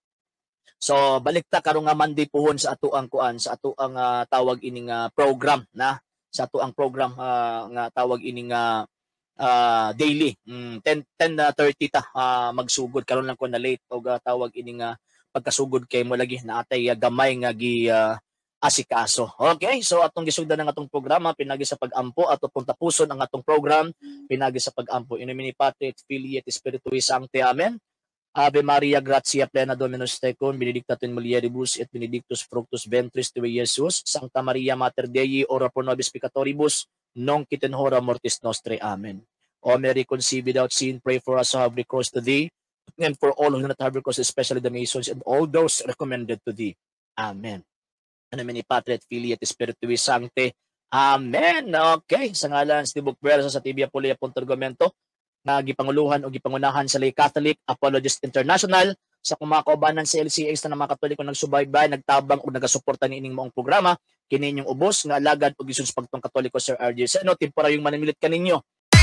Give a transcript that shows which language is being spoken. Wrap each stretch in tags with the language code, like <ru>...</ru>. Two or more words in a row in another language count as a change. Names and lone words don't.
<ceb>So balik ta karon nga Monday puhon sa ato ang kuan sa ato ang tawag ining program na sa ato ang program nga tawag ining daily 10:30 ta magsugod karon lang ko na late og tawag ining pagkasugod kay mo lagi na atay gamay nga gi asikaso. Okay, so atong gisugdan ng atong programa pinagi sa pag-ampo ato pong tapuson ang atong program pinagi sa pag-ampo.</ceb> <la>In nomine Patri et Filii et Spiritui Sancti. Amen. Ave Maria gratia plena Dominus tecum, benedicta tu in mulieribus et benedictus fructus ventris tui, Iesus. Sancta Maria Mater Dei, ora pro nobis peccatoribus, nunc et in hora mortis nostre. Amen.</la> <en>O Mary conceived without sin, pray for us who have recourse to thee, and for all who do not have recourse, especially the Masons and all those recommended to thee. Amen.</en> <la>In nomine Patri et Filii et Spiritui Sancti. Amen.</la> <ceb>Okay, sa ngalan sa Tibok Puwersa sa TV Apologia Argumento, na gipanguluhan o gipangunahan sa Lay Catholic Apologist International sa mga kaubanan sa LCAs na mga Katoliko nagsubaybay, nagtabang o nagasuporta ni ining maong programa kini inyong ubos nga alagad og gisun sa pagtong Katoliko Sir RJ Seno temporaryo manimilit kaninyo</ceb>